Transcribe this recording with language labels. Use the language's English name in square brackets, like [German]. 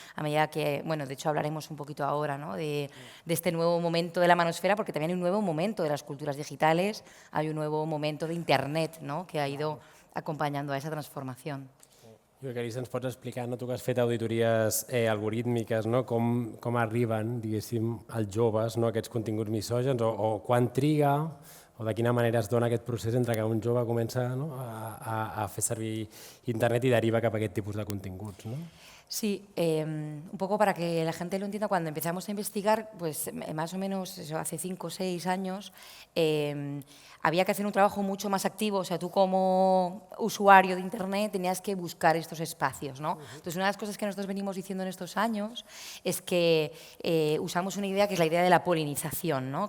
[Spanish] A medida que, bueno, de hecho hablaremos un poquito ahora, ¿no?, de este nuevo momento de la manosfera, porque también hay un nuevo momento de las culturas digitales, hay un nuevo momento de Internet, ¿no?, que ha ido acompañando a esa transformación. [Catalan] Jo crec que ens pots explicar, no, tu que has fet auditories algorítmiques, no, com arriben, diguéssim, als joves, no, aquests continguts misògens, o quan triga, o de quina manera es dona aquest procés entre que un jove comença, no, a fer servir internet i deriva cap a aquest tipus de continguts, no? [Spanish] Sí, un poco para que la gente lo entienda, cuando empezamos a investigar, pues más o menos eso, hace 5 o 6 años, había que hacer un trabajo mucho más activo. O sea, tú como usuario de Internet tenías que buscar estos espacios, ¿no? Entonces, una de las cosas que nosotros venimos diciendo en estos años es que usamos una idea que es la idea de la polinización, ¿no?